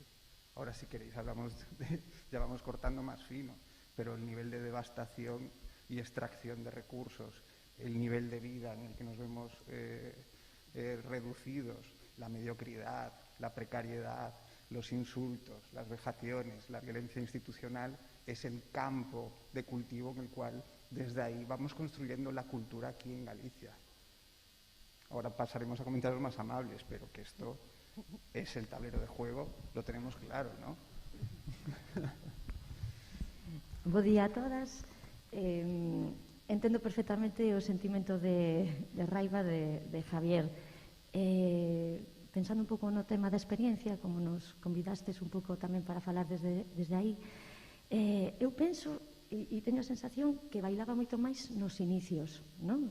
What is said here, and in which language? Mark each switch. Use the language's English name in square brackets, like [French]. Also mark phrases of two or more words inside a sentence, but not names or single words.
[Spanish] Ahora, si queréis, ya vamos cortando más fino, pero el nivel de devastación y extracción de recursos, el nivel de vida en el que nos vemos reducidos, la mediocridad, la precariedad, los insultos, las vejaciones, la violencia institucional, es el campo de cultivo en el cual desde ahí vamos construyendo la cultura aquí en Galicia. Ahora pasaremos a comentarios más amables, pero que esto es el tablero de juego, lo tenemos claro, ¿no? [Galician] Bo día a todas. Entendo perfectamente o sentimento de raiva de Javier. Pensando un pouco no tema da experiencia, como nos convidastes un pouco tamén para falar desde aí, eu penso e teño a sensación que bailaba moito máis nos inicios, non?